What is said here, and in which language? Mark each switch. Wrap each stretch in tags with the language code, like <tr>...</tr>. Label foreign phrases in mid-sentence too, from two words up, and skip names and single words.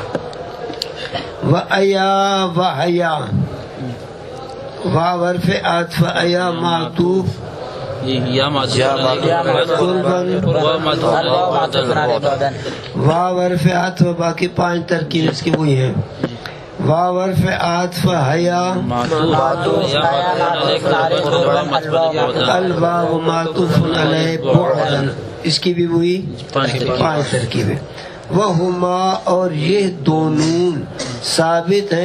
<ar>وَأَيَا وَحَيَا</ar> <ur>واو حرف عطف ایا معطوف واو حرف عطف باقی 5 ترکیب اس کی وہی ہیں. واو حرف عطف حیا الواو معطوف علیہ بعدا اس کی بھی وہی 5 ترکیبیں. وہما اور یہ دونوں ثابت ہیں.</ur>